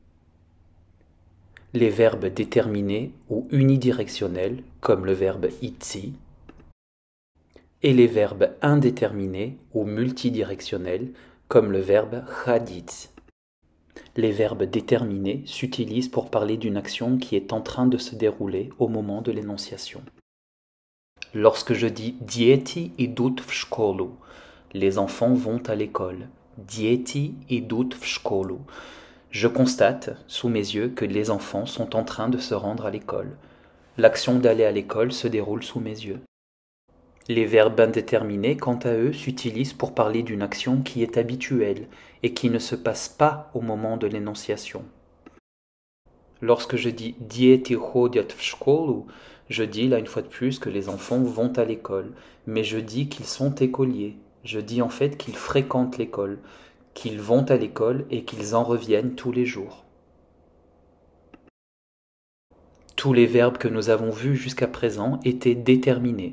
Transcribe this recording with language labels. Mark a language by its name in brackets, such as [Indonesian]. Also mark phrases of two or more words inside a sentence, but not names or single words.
[French] Les verbes déterminés ou unidirectionnels, comme le verbe idти, et les verbes indéterminés ou multidirectionnels, comme le verbe ходить. Les verbes déterminés s'utilisent pour parler d'une action qui est en train de se dérouler au moment de l'énonciation. Lorsque je dis [Russian] «Дети идут в школу», [French] les enfants vont à l'école. [Russian] «Дети идут в школу». [French] Je constate, sous mes yeux, que les enfants sont en train de se rendre à l'école. L'action d'aller à l'école se déroule sous mes yeux. Les verbes indéterminés, quant à eux, s'utilisent pour parler d'une action qui est habituelle et qui ne se passe pas au moment de l'énonciation. Lorsque je dis [Russian] «Дети ходят в школу», [French] je dis là une fois de plus que les enfants vont à l'école, mais je dis qu'ils sont écoliers. Je dis en fait qu'ils fréquentent l'école, qu'ils vont à l'école et qu'ils en reviennent tous les jours. Tous les verbes que nous avons vus jusqu'à présent étaient déterminés.